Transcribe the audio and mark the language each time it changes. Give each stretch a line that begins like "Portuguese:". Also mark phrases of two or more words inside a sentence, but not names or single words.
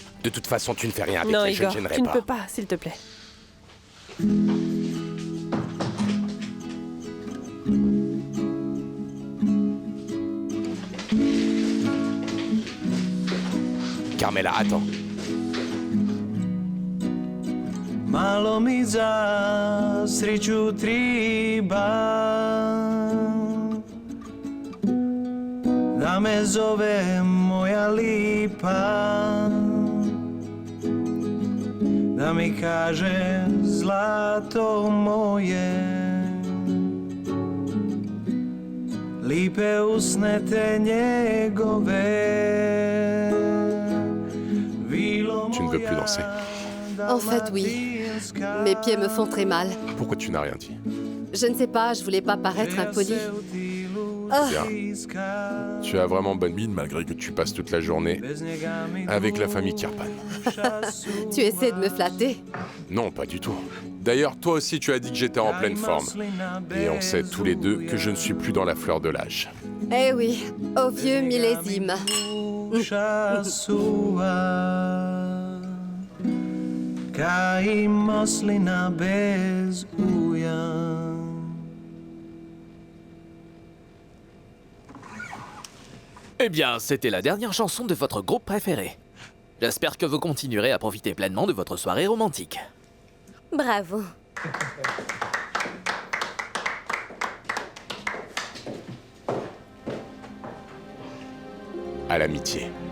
French: De toute façon, tu ne fais rien avec Non, elle, je ne Igor, gênerai tu ne pas. peux pas, s'il te plaît. Carmela, attends.
Croatian: Malo mi za sreću triba da me zove moja lipa, da mi kaže zlato moje, lipe usne te njegove.
French: Tu ne veux plus danser. En fait, oui. Mes pieds me font très mal. Pourquoi tu n'as rien dit? Je ne sais pas, je voulais pas paraître impolie. Ah. Bien. Tu as vraiment bonne mine malgré que tu passes toute la journée avec la famille Kirpan. Tu essaies de me flatter? Non, pas du tout. D'ailleurs, toi aussi, tu as dit que j'étais en pleine forme. Et on sait tous les deux que je ne suis plus dans la fleur de l'âge. Eh oui, au vieux millésime.
Croatian: Kaj maslina bez uja.
French: Eh bien, c'était la dernière chanson de votre groupe préféré. J'espère que vous continuerez à profiter pleinement de votre soirée romantique. Bravo. À l'amitié.